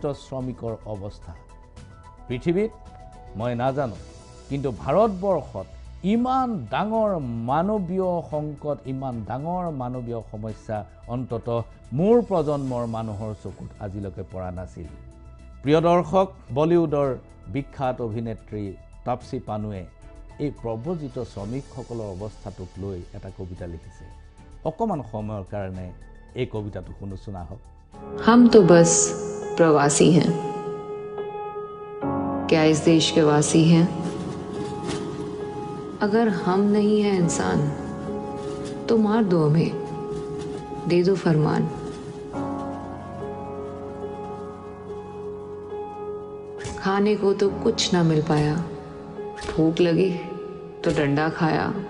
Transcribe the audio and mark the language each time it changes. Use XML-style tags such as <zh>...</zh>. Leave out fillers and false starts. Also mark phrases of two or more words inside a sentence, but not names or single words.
<as>শ্ৰমিকৰ অৱস্থা পৃথিৱীত মই নাজানো কিন্তু ভাৰতবৰ্ষত ইমান ডাঙৰ মানৱীয় সংকট ইমান ডাঙৰ মানৱীয় সমস্যা অন্তত মোৰ প্ৰজন্মৰ মানুহৰ চকুত আজিলৈকে পৰা নাছিল প্ৰিয় দৰ্শক বলিউডৰ বিখ্যাত অভিনেত্ৰী তাপসী পানুৱে এই প্ৰব্ৰজিত শ্ৰমিকসকলৰ অৱস্থাটোক লৈ এটা কবিতা লিখিছে অকমান সময়ৰ কাৰণে এই কবিতাটো শুনোচোন আহক</as> <hi>हम तो बस प्रवासी हैं क्या इस देश के वासी हैं अगर हम नहीं हैं इंसान तो मार दो हमें दे दो फरमान खाने को तो कुछ ना मिल पाया भूख लगी तो डंडा खाया</hi>